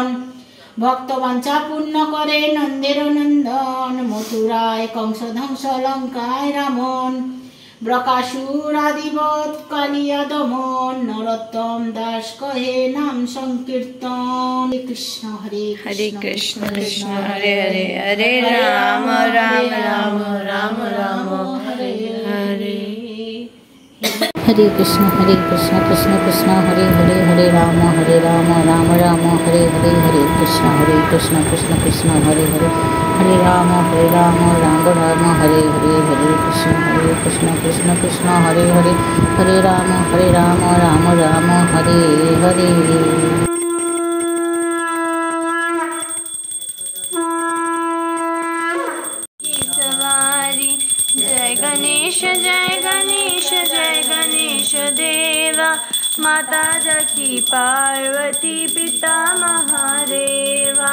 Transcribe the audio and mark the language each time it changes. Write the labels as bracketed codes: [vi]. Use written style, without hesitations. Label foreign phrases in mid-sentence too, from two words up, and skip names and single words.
[bn] ভক্তবাঞ্ছা পূর্ণ করে নন্দের নন্দন, মথুরায় কংস ধ্বংস লঙ্কায় রামন। ব্রকাসুর আদিবত কালিয়া দমন, নরোত্তম দাস কহে নাম সংকীর্তন। কৃষ্ণ হরে [sa] हरे कृष्ण कृष्ण हरे हरे हरे राम राम राम राम राम हरे हरे। हरे कृष्ण कृष्ण कृष्ण हरे हरे, हरे राम राम राम हरे हरे, हरे कृष्ण कृष्ण कृष्ण हरे हरे, हरे राम राम राम हरे हरे, हरे कृष्ण कृष्ण कृष्ण हरे हरे, हरे राम राम राम हरे हरे। [hi] सवारी जय गणेश जय गणेश जय गणेश देवा, माता जकी पार्वती पिता महादेवा।